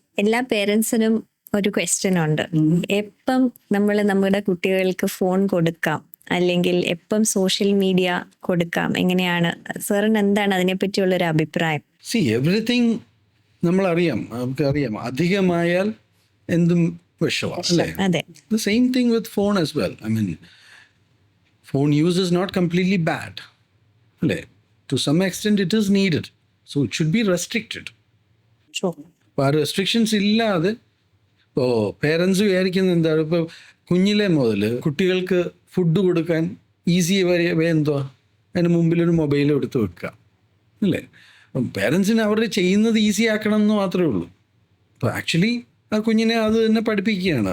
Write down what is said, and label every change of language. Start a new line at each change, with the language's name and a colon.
Malayalam: എല്ലാ പേരൻസിനും ഒരു ക്വസ്റ്റ്യൻ ഉണ്ട്, എപ്പം നമ്മൾ നമ്മുടെ കുട്ടികൾക്ക് ഫോൺ കൊടുക്കാം അല്ലെങ്കിൽ എപ്പം സോഷ്യൽ മീഡിയ കൊടുക്കാം, എങ്ങനെയാണ് സാറിന് എന്താണ് അതിനെപ്പറ്റിയുള്ളൊരു അഭിപ്രായം? എവറിത്തിങ് നമുക്കറിയാം, അധികമായാൽ എന്തും വിഷമാണ് അല്ലേ? അതെ.
English: The same thing with phone as well. I mean, phone use is not completely bad. അല്ലേ? To some extent it is needed. So it should be restricted.
Malayalam: അപ്പോൾ ആ റെസ്ട്രിക്ഷൻസ് ഇല്ലാതെ ഇപ്പോൾ പേരൻസ് വിചാരിക്കുന്നത് എന്താണ്, ഇപ്പോൾ കുഞ്ഞിലെ മുതൽ കുട്ടികൾക്ക് ഫുഡ് കൊടുക്കാൻ ഈസി വേ എന്തുവാ, അതിന് മുമ്പിലൊരു മൊബൈൽ എടുത്ത് വെക്കുക അല്ലേ? അപ്പം പേരൻസിന് അവർ ചെയ്യുന്നത് ഈസി ആക്കണം എന്ന് മാത്രമേ ഉള്ളൂ. അപ്പോൾ ആക്ച്വലി ആ കുഞ്ഞിനെ അത് തന്നെ പഠിപ്പിക്കുകയാണ്.